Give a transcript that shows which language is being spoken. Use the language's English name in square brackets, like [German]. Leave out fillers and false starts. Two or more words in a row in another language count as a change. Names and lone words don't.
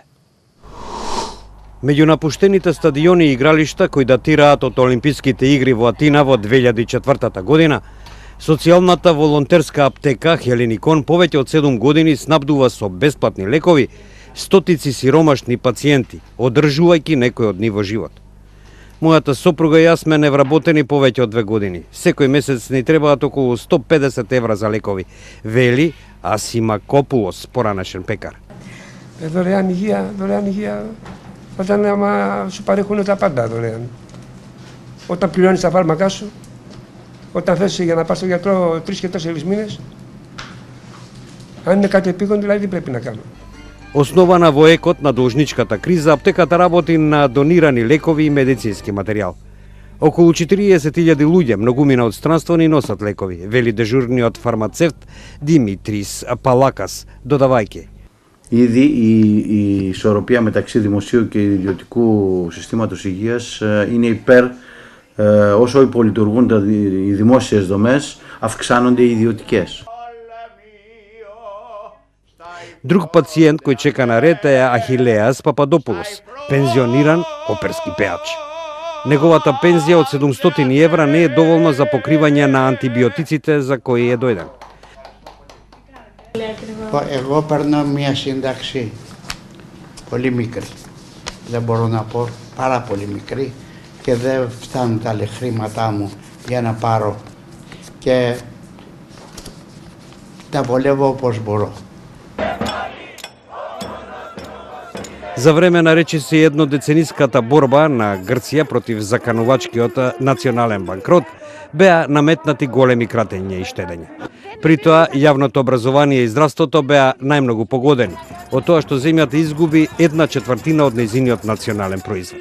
[Macedonian] Меѓу напуштените стадиони и игралишта кои датираат од Олимписките игри во Атина во 2004 година, социјалната волонтерска аптека Хелиникон повеќе од 7 години снабдува со бесплатни лекови стотици сиромашни пациенти, одржувајќи некој од нив во живот. Мојата сопруга и јас сме невработени повеќе од 2 години. Секој месец ни требаат околу 150 евра за лекови, вели Асимакопулос, поранешен пекар. [Greek] Δωρεάν υγεία, όταν άμα σου παρέχουν τα πάντα δωρεάν. Όταν πληρώνεις τα φάρμακά σου, όταν θες για να πας στον γιατρό 3 και 4 μήνες, αν είναι κάτι επίγον, δηλαδή τι πρέπει να κάνω. [Macedonian] Основана во екот на должничката криза, аптеката работи на донирани лекови и медицински материјал. Околу 40.000 луѓе, многумина од странство, ни носат лекови, вели дежурниот фармацевт Димитрис Παλάκας, додавајќи. [Greek] Ήδη η ισορροπία μεταξύ δημοσίου και ιδιωτικού συστήματος υγείας είναι υπέρ, όσο υπολειτουργούν οι δημόσιες δομές, αυξάνονται οι ιδιωτικές. [Macedonian] Друг пациент кој чека на ред е Ахилеас Пападопулос, пензиониран оперски пеач. Неговата пензија од 700 евра не е доволна за покривање на антибиотиците за кои е дојден. [Greek] Εγώ παίρνω μια σύνταξη πολύ μικρή. Δεν μπορώ να πω, πάρα πολύ μικρή και δεν φτάνουν τα χρήματά μου για να πάρω και τα βολεύω όπως μπορώ. [Macedonian] За време на речиси еднодецениската борба на Грција против заканувачкиот национален банкрот, беа наметнати големи кратења и штедење. При тоа, јавното образование и здравството беа најмногу погодени, од тоа што земјата изгуби 1/4 од нејзиниот национален производ.